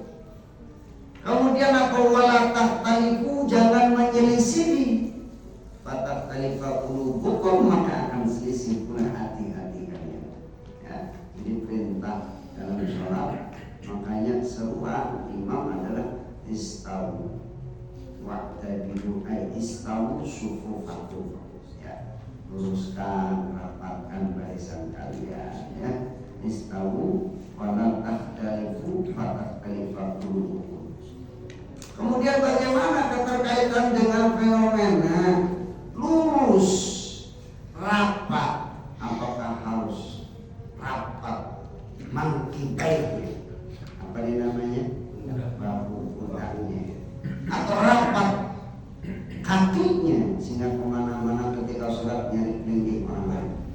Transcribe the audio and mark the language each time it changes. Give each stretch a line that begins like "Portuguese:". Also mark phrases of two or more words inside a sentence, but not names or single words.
Indonesian: Kemudian apa?
Arabic: Wala tahtalifu,
Indonesian: jangan menyelisih.
Arabic: Fatahtalifa qulubukum,
Indonesian: maka akan selisih pula hati-hati kalian. Ya, ini perintah dalam sholat. Makanya seruan imam adalah
Arabic: istawu wa'tadilu ay istawu sufufakum,
Indonesian: ya. Luruskan, rapatkan barisan kalian, ya.
Arabic: Istawu wala tahtalifu fatahtalifa qulubukum.
Indonesian: Kemudian bagaimana keterkaitan dengan fenomena lurus, rapat? Apakah harus rapat mangkibai, apa ini namanya, bahu pundaknya, atau rapat kakinya sehingga kemana-mana ketika sholat nyari kelingking orang lain?